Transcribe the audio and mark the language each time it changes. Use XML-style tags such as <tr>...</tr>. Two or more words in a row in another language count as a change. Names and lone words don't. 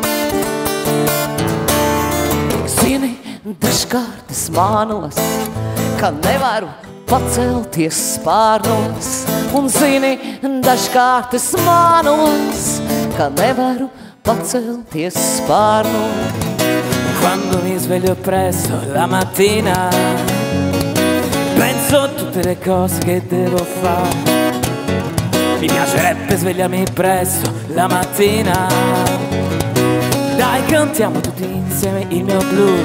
<lv>Zini, dažkārt es mānos, ka nevaru pacelties spārnos. Un zini, dažkārt es mānos, ka nevaru pacelties spārnos.</lv> <it>Quando mi sveglio presto la mattina, penso a tutte le cose che devo fare. Mi piacerebbe svegliarmi presto la mattina. Dai, cantiamo tutti insieme il mio blues.</it>